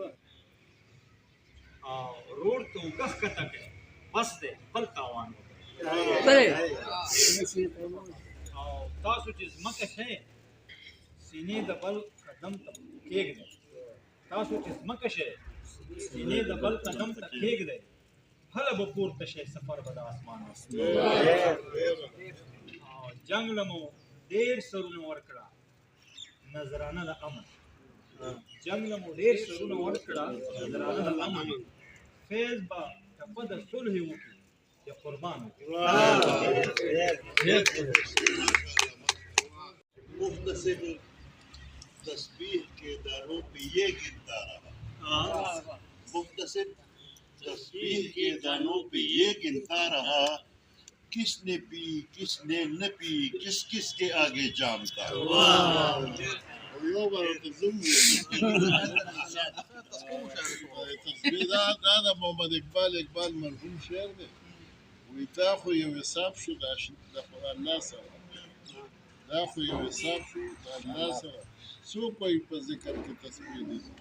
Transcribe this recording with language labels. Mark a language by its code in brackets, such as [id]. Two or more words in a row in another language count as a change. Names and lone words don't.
[ps] روړ ته اوږه ښکته کړئ بس دی خپل تاوان وکړئ او تاسو چې ځمکه شئ سینې د بل قدم ته کېږدئ تاسو چې ځمکه شئ سینې د بل قدم ته کېږدئ هله به پورته شئ سفر به د اسمان جنګ له مو ډېر سرونه ورکړه نظرانه د امن جنګ له مو ډېر سرونه ورکړه نظرانه د امن فیض به ټپه د صلح وکړي یا قربان [ur] مختصر تسبیح کے دانوں پہ یہ گنتا رہا مختصر تسبیح کے دانوں پہ یہ گنتا رہا کس نے پی کس نے نہ پی کس کس کے آگے جامتا [ps] دا محمد اقبال مرحوم شعر دی وی دا خو یو حساب شو د الله سره دا خو یو حساب شو د الله سره څوک وایي په ذکر کې تسبیح دي